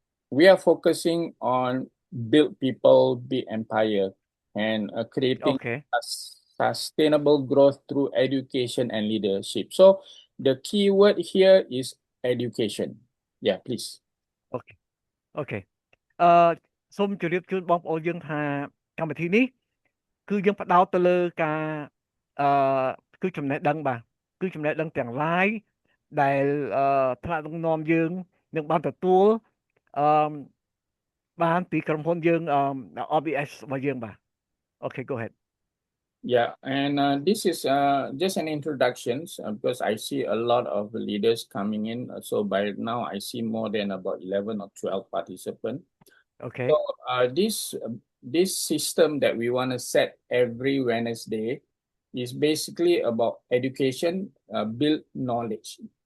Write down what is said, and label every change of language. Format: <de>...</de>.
<en>We are focusing on build people, build empire, and creating sustainable growth through education and leadership. So the key word here is education. Yeah, please. Okay.</en> <km>សូមជម្រាបជូនបងប្អូនយើងថាកម្មវិធីនេះគឺយើងផ្ដោតទៅលើការគឺចំណេះដឹងបាទគឺចំណេះដឹងទាំងឡាយដែលថ្នាក់ដឹកនាំយើងនឹងបានទទួលបានពីក្រុមហ៊ុនយើងRBS របស់យើងបាទ</km> <en>Okay, go ahead. Yeah, and this is just an introduction because I see a lot of leaders coming in. So by now I see more than about 11 or 12 participants. Okay. So this system that we want to set every Wednesday is basically about education, build knowledge.</en>